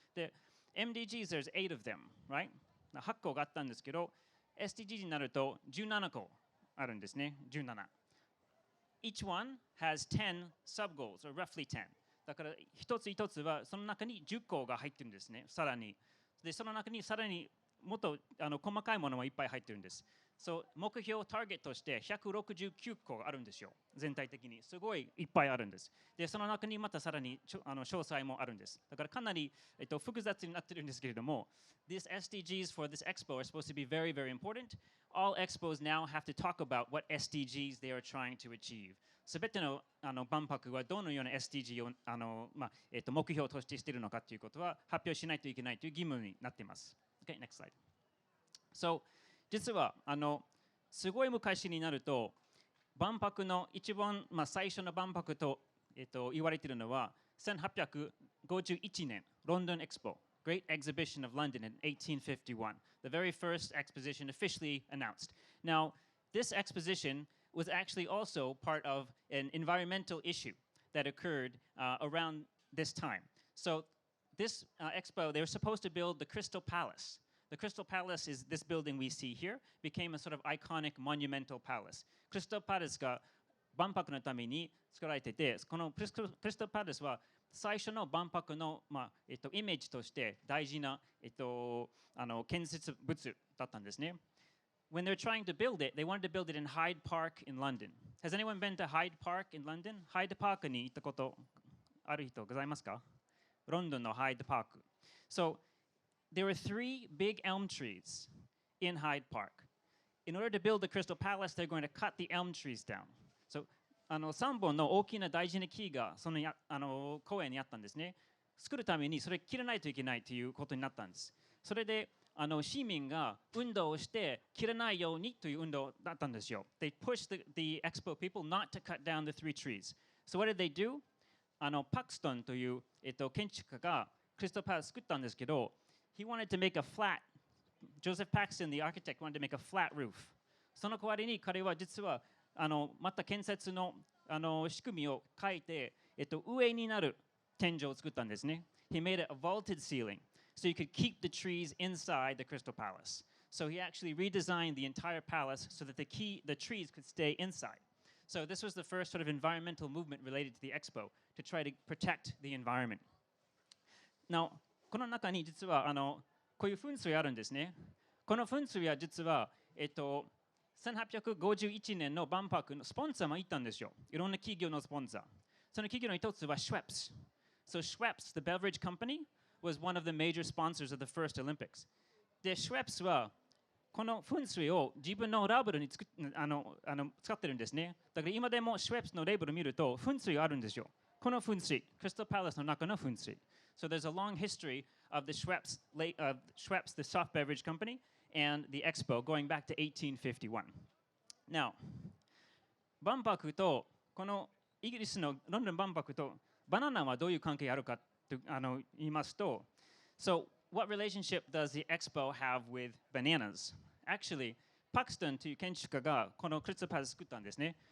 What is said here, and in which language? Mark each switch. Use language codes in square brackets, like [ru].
[en] で、MDGs, there's 8 of them, right? [ja] 8個があったんですけど、SDGs になると17個あるんですね、17。 [en] Each one has 10 sub-goals, or roughly 10。 [ja] だから一つ一つはその中に10個が入ってるんですね、さらに。で、その中にさらにもっと細かいものもいっぱい入ってるんです。目標ターゲットとして169個あるんですよ、全体的に。すごいいっぱいあるんです。で、その中にまたさらに詳細もあるんです。だからかなり、複雑になってるんですけれども、 [en] These SDGs for this Expo are supposed to be very, very important. All Expos now have to talk about what SDGs they are trying to achieve. [ja] すべての万博はどのような SDG を目標としてしているのかということは発表しないといけないという義務になっています。 [en] Okay, next slide. [ja] So, 実はすごい昔になると万博の一番、最初の万博と、言われているのは1851年ロンドン Expo Great Exhibition of London [en] in 1851 the very first exposition officially announced. Now, this exposition was actually also part of an environmental issue that occurred around this time. So, this expo, they were supposed to build the Crystal Palace. The Crystal Palace is this building we see here, became a sort of iconic monumental palace. [ja] Crystal Palace が万博のために作られてて、このCrystal Palace は最初の万博の、イメージとして大事な、建設物だったんですね。 [en] When they're trying to build it, they wanted to build it in Hyde Park in London. Has anyone been to Hyde Park in London? [ja] Hyde Park に行ったことある人ございますか？ロンドンのハイドパーク。 [en] So, there were 3 big elm trees in Hyde Park. In order to build the Crystal Palace, they're going to cut the elm trees down. [ja] So, 3本の大きな大事な木がその公園にあったんですね。作るためにそれ切らないといけないということになったんです。それで市民が運動をして切らないようにという運動だったんですよ。 [en] They pushed the Expo people not to cut down the 3 trees. So what did they do? [ja] パクストンという、建築家がクリスタルパラス作ったんですけど、 [en] he wanted to make a flat, Joseph Paxton, the architect, wanted to make a flat roof. [ja] その代わりに彼は実はまた建設の仕組みを変えて、上になる天井を作ったんですね。 [en] He made it a vaulted ceiling, so you could keep the trees inside the Crystal Palace. So he actually redesigned the entire palace so that the trees could stay inside. So this was the first sort of environmental movement related to the Expo to try to protect the environment. [ja] Now, この中に実はこういう噴水あるんですね。この噴水は実は1851年の万博のスポンサーもいたんですよ。いろんな企業のスポンサー。その企業の一つは Schweppes. [en] So Schweppes, the beverage company, was one of the major sponsors of the first Olympics. [ja] で、Schweppes はこの噴水を自分のラベルに使ってるんですね。だから今でもシュエプスのレーベルを見ると噴水があるんですよ。この噴水、クリスタルパレスの中の噴水。 [en] So there's a long history of the Schweppes, the soft beverage company, and the Expo going back to 1851. [ja] Now, 万博とこのイギリスのロンドン万博とバナナはどういう関係あるかと言いますと、 [en] So, what relationship does the Expo have with bananas? [ja] Actually, パクストンという建築家がこのクリスタルパレスを作ったんですね。